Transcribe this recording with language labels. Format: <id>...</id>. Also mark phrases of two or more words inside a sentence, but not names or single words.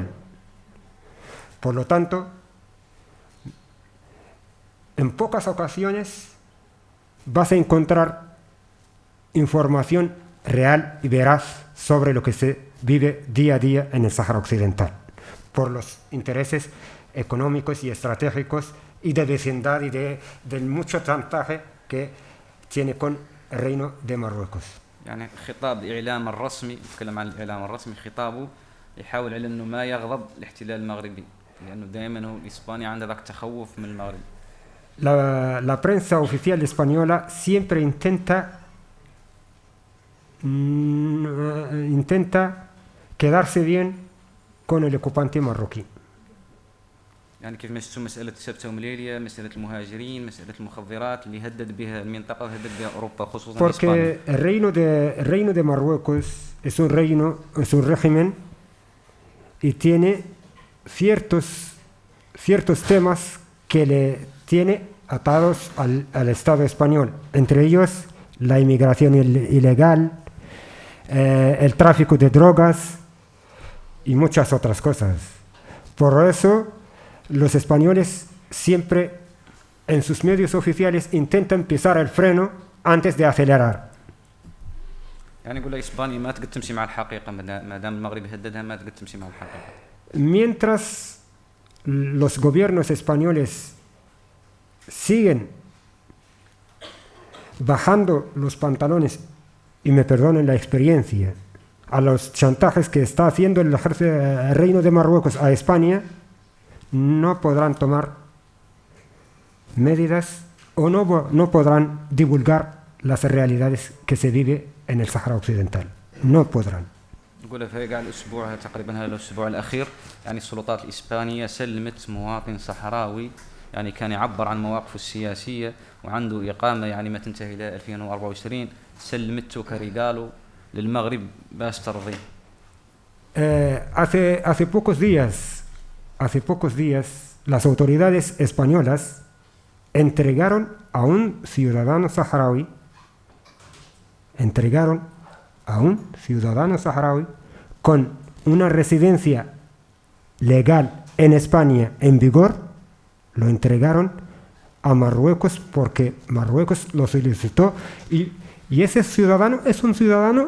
<es>Por lo tanto, en pocas ocasiones vas a encontrar información real y veraz sobre lo que se vive día a día en el Sáhara Occidental, por los intereses económicos y estratégicos y de vecindad y del mucho chantaje que tiene con el Reino de Marruecos.</es> <ar>يعني خطاب الإعلام الرسمي، نتكلم عن الإعلام الرسمي، خطابه يحاول على أنه ما يغضب الاحتلال المغربي، لأنه دائما هو إسبانيا عندها ذاك التخوف من المغرب.</ar> <es>La prensa oficial española siempre intenta quedarse bien con el ocupante marroquí.</es> <ar>يعني كيف ما شفتوا مسألة سبتة ومليلية، مسألة المهاجرين، مسألة المخدرات اللي هدد بها المنطقة وهدد بها أوروبا خصوصا</ar> <es>Porque</es> <ar>إسبانيا.</ar> <es>el reino de Marruecos es un régimen y tiene ciertos temas que le tiene atados al Estado español, entre ellos la inmigración ilegal, el tráfico de drogas y muchas otras cosas. Por eso los españoles siempre en sus medios oficiales intentan pisar el freno antes de acelerar.</es> <ar>يعني يقول إسبانيا ما تقدر تمشي مع الحقيقة، ما دام المغرب يهددها ما تقدر تمشي مع الحقيقة.</ar> <es>Mientras los gobiernos españoles siguen bajando los pantalones, y me perdonen la experiencia, a los chantajes que está haciendo el Reino de Marruecos a España, no podrán tomar medidas o no podrán divulgar las realidades que se vive en el Sáhara Occidental. No podrán.</es> <ar>نقول في قاع الأسبوع تقريبا هذا الأسبوع الأخير يعني السلطات الإسبانية سلمت مواطن صحراوي يعني كان يعبر عن مواقفه السياسية وعنده إقامة يعني ما تنتهي إلى 2024 سلمته كريغالو للمغرب باش ترضيه.</ar> <es>Hace pocos días las autoridades españolas entregaron a un ciudadano saharaui con una residencia legal en España en vigor, lo entregaron a Marruecos porque Marruecos lo solicitó y ese ciudadano es un ciudadano</es>